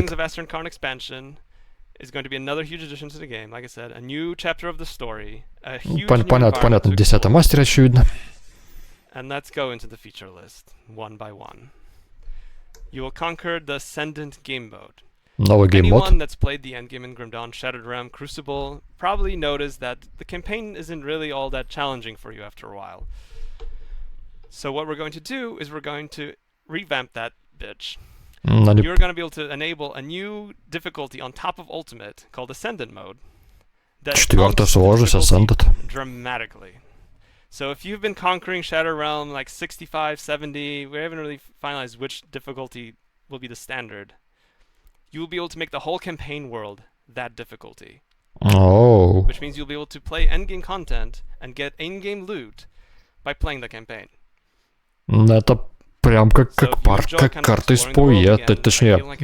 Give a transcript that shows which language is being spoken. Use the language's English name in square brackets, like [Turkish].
[English] Things of Western Karn expansion is going to be another huge addition to the game. Like I said, a new chapter of the story, a huge [Russian] Понятно, 10-й мастер, очевидно. [English] And let's go into the feature list, one by one. You will conquer the Ascendant game mode. [Russian] Новый гейм-мод. [English] Anyone that's played the endgame in Grim Dawn, Shattered Realm, Crucible probably noticed that the campaign isn't really all that challenging for you after a while. So what we're going to do is we're going to revamp that bitch. You're going to be able to enable a new difficulty on top of Ultimate called Ascendant mode. [Russian] Четвертая сложность, Ascendant. [English] Dramatically. So if you've been conquering Shattered Realm like 65, 70, we haven't really finalized which difficulty will be the standard. You will be able to make the whole campaign world that difficulty. Oh. Which means you'll be able to play endgame content and get in-game loot by playing the campaign. [Russian] Это прям как карта из PoE, точнее...